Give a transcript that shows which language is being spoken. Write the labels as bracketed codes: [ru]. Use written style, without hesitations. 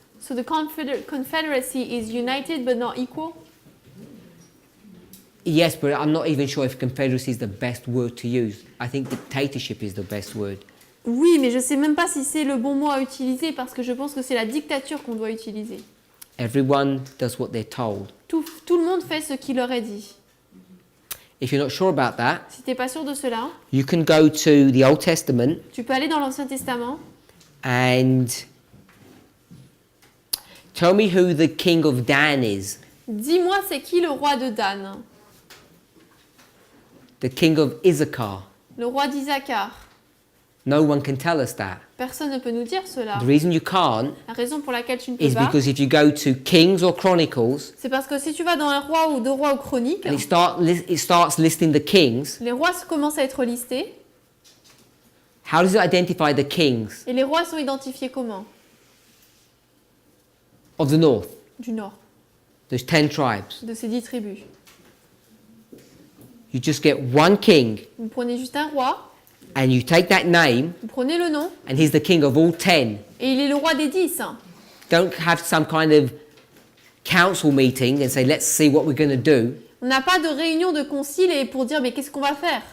[en] So the Confederacy is united but not equal. Yes, but I'm not even sure if confederacy is the best word to use. I think dictatorship is the best word. [fr] Oui, mais je ne sais même pas si c'est le bon mot à utiliser parce que je pense que c'est la dictature qu'on doit utiliser. [en] Everyone does what they're told. [fr] Tout le monde fait ce qu'il leur est dit. [en] If you're not sure about that, [fr] Si tu n'es pas sûr de cela, [en] you can go to the Old Testament [fr] tu peux aller dans l'Ancien Testament [en] and tell me who the king of Dan is. [fr] Dis-moi, c'est qui le roi de Dan? [en] The king of Issachar. [fr] Le roi d'Isaacar. [en] No one can tell us that. [fr] Personne ne peut nous dire cela. [en] The reason you can't [fr] La raison pour laquelle tu ne peux [en] is [fr] pas, [en] because if you go to Kings or Chronicles [fr] c'est parce que si tu vas dans un roi ou deux rois ou chroniques, [en] and it starts listing the kings, [fr] les rois commencent à être listés [en] how does it identify the kings [fr] et les rois sont identifiés comment? [en] of the north? [fr] Du nord, [en] There's 10 tribes. [fr] de ces 10 tribus. [en] You just get one king [fr] Vous prenez juste un roi, [en] and you take that name [fr] vous prenez le nom [en] and he's the king of all 10. [fr] et il est le roi des 10. [en] Don't have some kind of council meeting and say, let's see what we're going to do. [fr] On n'a pas de réunion de concile et pour dire mais qu'est-ce qu'on va faire?